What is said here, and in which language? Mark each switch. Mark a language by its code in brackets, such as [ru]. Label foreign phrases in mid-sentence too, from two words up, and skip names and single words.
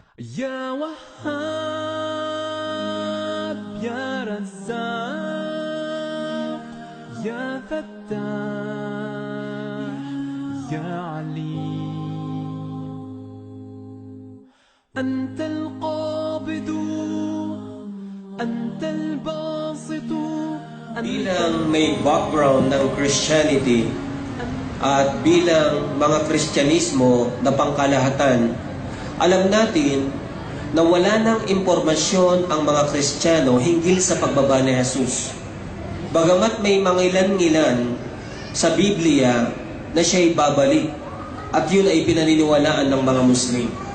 [ar] يا وهاب يا رزاق يا فتاح يا عليم أنت القابض أنت الباسط [tl] Bilang may background ng Christianity at bilang mga Kristyanismo na pangkalahatan, alam natin na wala ng impormasyon ang mga Kristiyano hinggil sa pagbaba ni Jesus. Bagamat may mga ilan-ilan sa Biblia na siya'y babalik at yun ay pinaniniwalaan ng mga Muslim.